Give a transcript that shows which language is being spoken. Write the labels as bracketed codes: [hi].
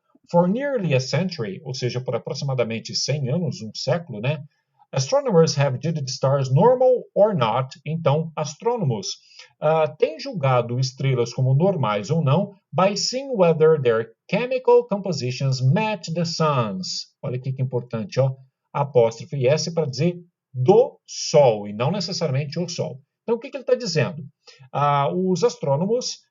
[en] For nearly a century, [pt] ou seja, por aproximadamente 100 anos, um século, né? [en] Astronomers have judged stars normal or not. [pt] Então, astrônomos têm julgado estrelas como normais ou não [en] by seeing whether their chemical compositions match the sun's. [pt] Olha aqui que importante, ó. Apóstrofe S para dizer do Sol e não necessariamente o Sol. Então, o que ele está dizendo? Os astrônomos